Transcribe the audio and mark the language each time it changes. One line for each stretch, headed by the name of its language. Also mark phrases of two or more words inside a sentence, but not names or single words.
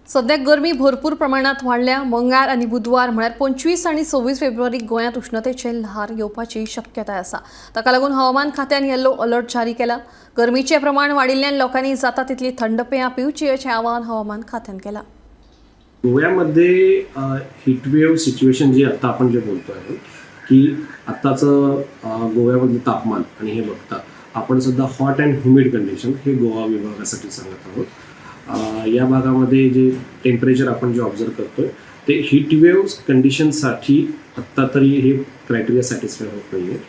Konkani: सध्या गरमी भरपूर प्रमाणात वाढल्या. मंगळार आणि बुधवार म्हळ्यार 25 आणि 26 फेब्रुवारीक गोंयांत उष्णतेचे ल्हार येवपाची शक्यताय आसा. ताका लागून हवामान खात्यान
English: yellow alert
Konkani: जारी केला. गरमीचे प्रमाण वाडिल्ल्यान लोकांनी जाता तितली थंड पेयां पिवची अशें आवाहन हवामान खात्यान केलां.
Marathi: गोव्यामध्ये
English: heatwave situation
Marathi: जी आता आपण जे बोलतो आहे की आत्ताचं गोव्यामधलं तापमान आणि हे बघता आपण सध्या
English: hot and humid condition
Marathi: हे गोवा विभागासाठी सांगत आहोत. या भागामध्ये जे टेम्परेचर आपण जे ऑब्झर्व करतोय ते
English: heatwave conditionसाठी
Marathi: आत्ता तरी हे
English: criteria satisfy
Marathi: होत नाही आहे.